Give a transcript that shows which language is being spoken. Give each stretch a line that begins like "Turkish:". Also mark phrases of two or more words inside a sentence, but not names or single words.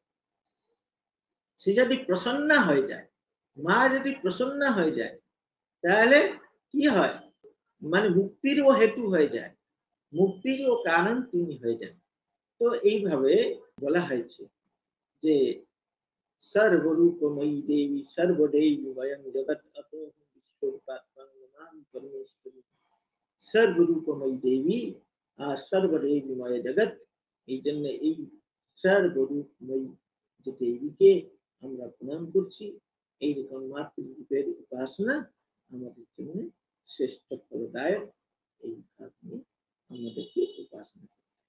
Bangla: সে যদি প্রসন্ন হয়ে যায়, মা যদি প্রসন্ন হয়ে যায়, তাহলে কি হয়? মানে মুক্তিরও হেতু হয়ে যায়, মুক্তিরও কারণ তিনি হয়ে যান। তো এইভাবে বলা হয়েছে যে
Sanskrit: सर्वरूपमयी देवी सर्वदेवी वयं जगत अतो विश्वरूपात्मा नाम परमेश्वरी।
Bangla: সর্বরূপময়ী দেবী আর সর্বদেবীময় জগৎ। এই জন্য এই সর্বরূপময়ী যে দেবীকে আমরা প্রণাম করছি। এইরকম মাতৃরূপের উপাসনা আমাদের জন্য শ্রেষ্ঠ ফলদায়ক। এই ভাবে আমাদেরকে উপাসনা করতে হবে।